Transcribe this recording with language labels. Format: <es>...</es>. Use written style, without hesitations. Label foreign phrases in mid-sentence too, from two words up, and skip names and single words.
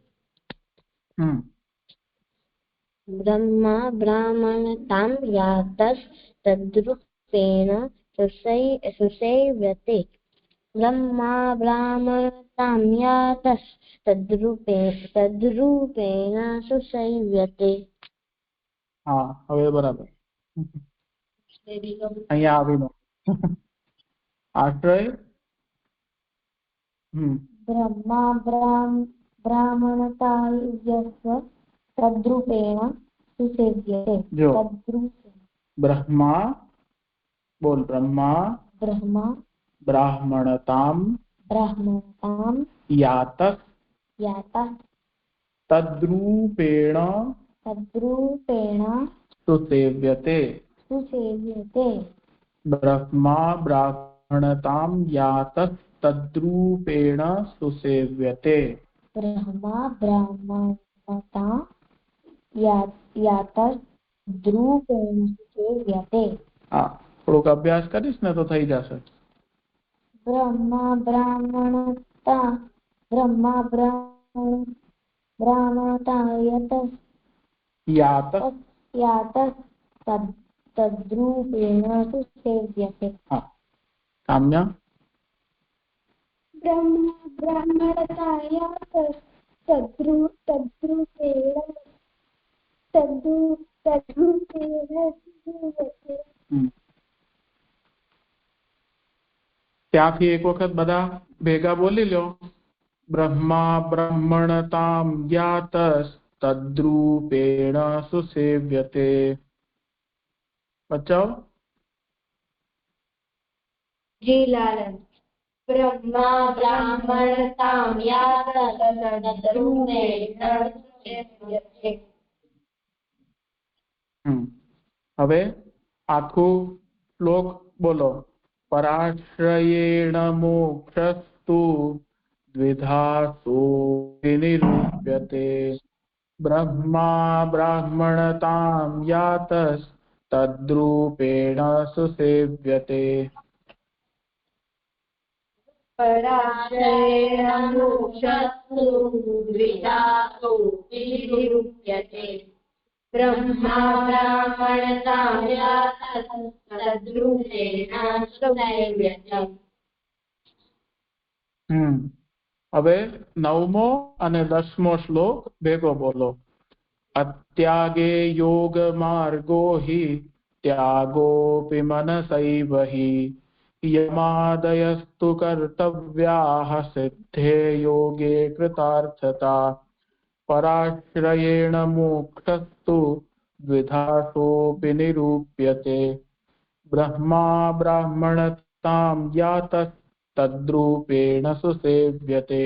<sa>ब्रह्मा ब्राह्मणतां यातस्तद्रूपेण सुसेव्यते। ब्रह्मा ब्राह्मणतां यातस्तद्रूपेण सुसेव्यते।</sa> <gu>हाँ હવે બરાબર અહીંયા આવીને આશ્રય</gu> <sa>ब्रह्मा ब्राह्मणता यस्य तद्रूपेण सुसेव्यते।</sa> <gu>જો</gu> <sa>तद्रूपेण</sa> <gu>બ્રહ્મા બોલ બ્રહ્મા</gu> <sa>ब्रह्मा ब्राह्मणतां यातः तद्रूपेण सुसेव्यते। ब्रह्मा ब्राह्मणतां यातः तद्रूपेण सुसेव्यते। ब्रह्मा ब्राह्मणता यातद्रूपेण सुसेव्यते।</sa> <gu>हाँ થોડોક અભ્યાસ કરીશ ને તો થઈ જશે।</gu> <sa>ब्रह्मा ब्राह्मणता यातः तद्रूपेण सुसेव्यते।</sa> <gu>હાં કામ્યા</gu> <sa>ब्रह्मा ब्राह्मणता यातः तद्रूपेण सुसेव्यते।</sa> <gu>ત્યાંથી એક વખત બધા ભેગા બોલી લ્યો</gu> <sa>ब्रह्मा ब्राह्मणतां यातस्तद्रूपेण सुसेव्यते।</sa> <gu>બચાવ જી લાલન।</gu> <sa>ब्रह्मा ब्राह्मणतां यातस्तद्रूपेण सुसेव्यते।</sa> <gu>હવે આખું શ્લોક બોલો।</gu> <sa>पराश्रयेण मोक्षस्तु द्विधासु विनिरूप्यते। ब्रह्मा ब्राह्मणतां यातस्तद्रूपेण सुसेव्यते। पराश्रयेण मोक्षस्तु द्विधासु विनिरूप्यते। ब्रह्मा ब्राह्मणतां यातस्तद्रूपेण सुसेव्यते।</sa> <gu>હવે નવમો અને 10મો શ્લોક ભેગો બોલો।</gu> <sa>अत्यागे योग मार्गो हि त्यागोपि मनसैव हि यमादयस्तु कर्तव्याः सिद्धे योगे कृतार्थता। पराश्रयेण मोक्षस्तु द्विधासोऽपि निरूप्यते। ब्रह्मा ब्राह्मणतां यातस्तद्रूपेण सुसेव्यते।</sa>